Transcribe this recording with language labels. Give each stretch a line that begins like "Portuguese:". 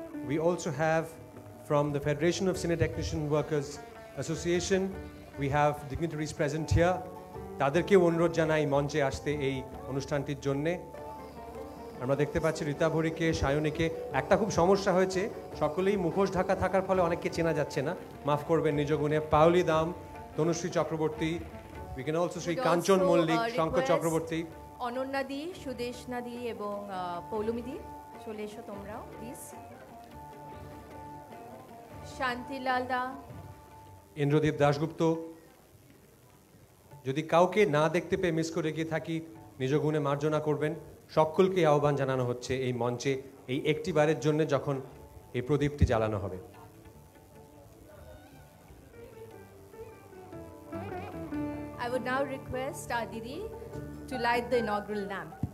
English: We also have from the Federation of Cine Technician Workers Association, we have dignitaries present here.
Bangla: তাদেরকে অনুরোধ জানাই মঞ্চে আসতে এই অনুষ্ঠানটির জন্যে। আমরা দেখতে পাচ্ছি রীতা ভরিকে, সায়নীকে। একটা খুব সমস্যা হয়েছে, সকলেই মুখোশ ঢাকা থাকার ফলে অনেককে চেনা যাচ্ছে না, মাফ করবেন নিজ গুণে। পাওলি দাম, Tanushree Chakraborty,
English: we can also see
Bangla: কাঞ্চন মল্লিক, শঙ্কর চক্রবর্তী, অনন্যা দি, সুদেশ নাদি এবং পৌলমি দি, চলে এসো তোমরাও প্লিজ। শান্তিলাল দা, ইন্দ্রদীপ দাশগুপ্ত, যদি কাউকে না দেখতে পেয়ে মিস করে গিয়ে থাকি নিজ গুণে মার্জনা করবেন। সকলকে আহ্বান জানানো হচ্ছে এই মঞ্চে এই একটি বারের জন্য যখন এই প্রদীপটি জ্বালানো হবে।
English: I would now request our Didi to light the inaugural lamp.